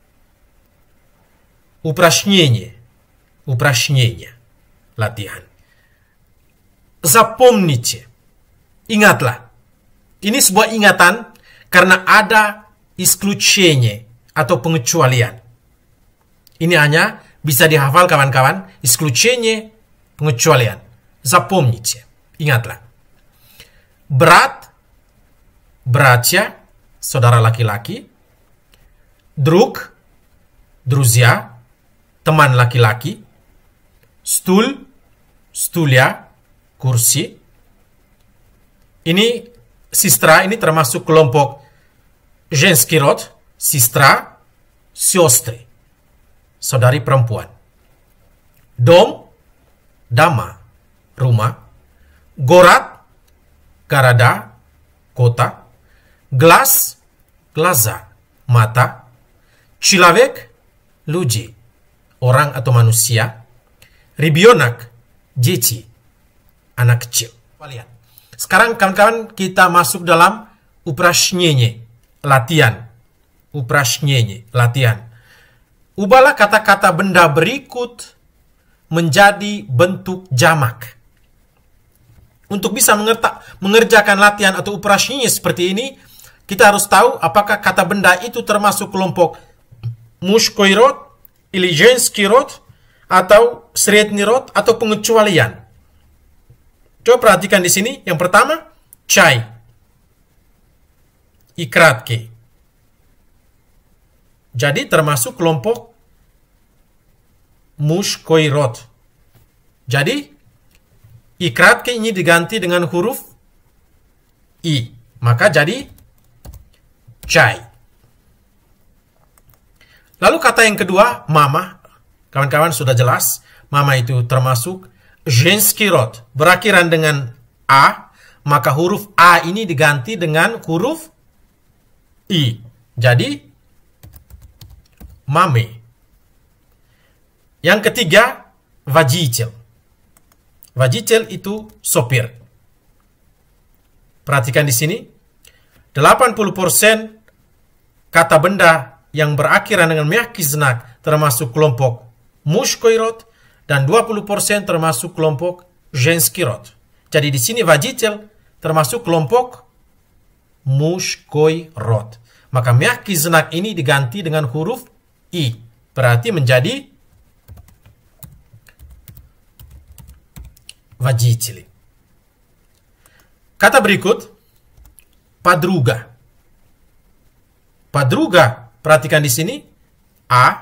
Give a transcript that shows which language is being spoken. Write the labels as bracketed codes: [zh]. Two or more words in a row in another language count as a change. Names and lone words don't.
[id] Uprashnyenye, latihan. [ru] Запомните, ingatlah. [id] Ini sebuah ingatan karena ada исключение atau pengecualian. Ini hanya bisa dihafal kawan-kawan, [ru] исключение, pengecualian. Запомните, ingatlah. Брат, братья, [id] saudara laki-laki. [ru] Друг, друзья, [id] teman laki-laki. [ru] Стул, стулья, [id] kursi. Ini sistra, ini termasuk kelompok [ru] женский род, [id] sistra, сестры, saudari perempuan. [ru] Dom, dama, rumah. Город, goroda, kota. Глаз, глаза, mata. Человек, люди, [id] orang atau manusia. [ru] Ребенок, дети, [id] anak kecil. Sekarang kawan-kawan kita masuk dalam uprashnyenye, latihan. Uprashnyenye, latihan. Ubahlah kata-kata benda berikut menjadi bentuk jamak. Untuk bisa mengerjakan latihan atau uprashnyenye seperti ini, kita harus tahu apakah kata benda itu termasuk kelompok [ru] мужской род, или женский род, [id] atau [ru] средний род, [id] atau pengecualian. Coba perhatikan di sini. Yang pertama, [ru] чай. И краткий. [id] Jadi termasuk kelompok [ru] мужской род. [id] Jadi, [ru] и краткий [id] ini diganti dengan huruf I. Maka jadi чай. Lalu kata yang kedua, mama. Kawan-kawan sudah jelas. Mama itu termasuk женский род. Berakhiran dengan A. Maka huruf A ini diganti dengan huruf I. Jadi, mame. Yang ketiga, [ru] водитель. [id] Водитель itu sopir. Perhatikan di sini. 80% kata benda yang berakhiran dengan [ru] mягкий знак [id] termasuk kelompok [ru] мужской род [id] dan 20% termasuk kelompok [ru] женский род. [id] Jadi di sini водитель termasuk kelompok [ru] мужской род. [id] Maka [ru] mягкий знак [id] ini diganti dengan huruf I. Berarti menjadi водители. Kata berikut, [ru] подруга. Подруга, [id] perhatikan di sini, A.